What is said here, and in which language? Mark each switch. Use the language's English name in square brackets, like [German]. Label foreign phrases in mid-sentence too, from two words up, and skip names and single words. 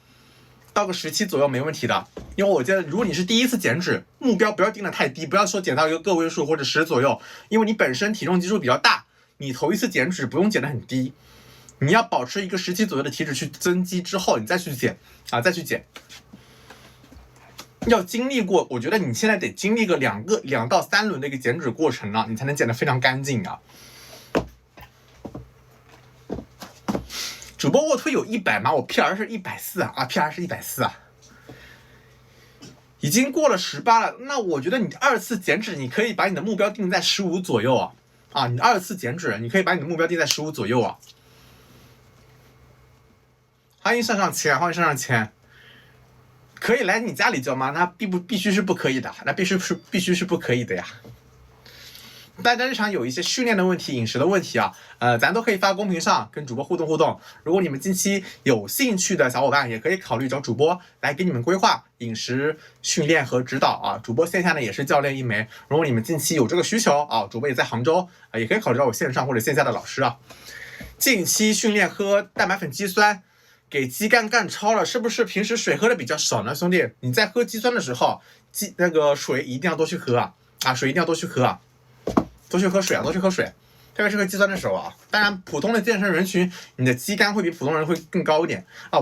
[Chinese] 到個17左右沒問題的，因為我覺得如果你是第一次減脂，目標不要定得太低，不要說減到一個個位數或者10左右，因為你本身體重基數比較大，你頭一次減脂不用減得很低，你要保持一個17左右的體脂去增肌之後，你再去減啊，要經歷過，我覺得你現在得經歷個2到3輪的一個減脂過程了，你才能減得非常乾淨啊。主播臥推有100嗎？我 PR 是140啊，PR 是140啊，已經過了18了。那我覺得你2次減脂，你可以把你的目標定在15左右啊。你2次減脂，你可以把你的目標定在15左右啊。歡迎上籤，可以來你家裡教嗎？那必須是不可以的，那必須是不可以的呀。大家日常有一些訓練的問題、飲食的問題啊，咱都可以發公屏上跟主播互動。如果你們近期有興趣的小夥伴，也可以考慮找主播來給你們規劃飲食、訓練和指導啊。主播線下呢也是教練一枚，如果你們近期有這個需求啊，主播也在杭州啊，也可以考慮找我線上或者線下的老師啊。近期訓練喝蛋白粉肌酸，給肌酐幹超了，是不是平時水喝的比較少呢？兄弟，你在喝肌酸的時候，那個水一定要多去喝啊，水一定要多去喝啊。多去喝水，特別是喝肌酸的時候啊。當然，普通的健身人群，你的肌酐會比普通人會更高一點啊。